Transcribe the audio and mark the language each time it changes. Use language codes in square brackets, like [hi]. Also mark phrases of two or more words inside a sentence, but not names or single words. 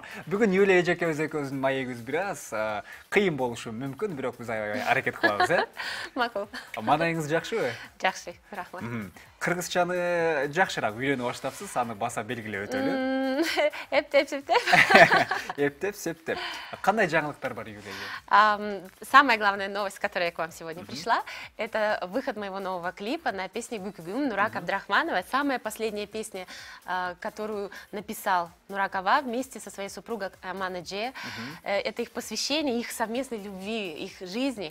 [ky] Бүгүн Юлия экөөбүздүн маегибиз бир аз кыйын болушу мүмкүн, бирок биз аракет кылабыз, Макул. Маанайыңыз жакшыбы? Жакшы, рахмат. Кыргызчаны жакшыраак үйрөнүп баштапсыз, аны баса белгилеп өтөлү. Эптеп. Септеп. Кандай жаңылыктар бар Юлияга? [ru] Самая главная новость, которая к вам сегодня пришла, это выход моего нового клипа на песню «Гукугум» Нурак Абдрахманова. Самая последняя песня, которую написал Нурак Ава вместе со своей супругой Амана Дже. Это их посвящение, их совместной любви, их жизни.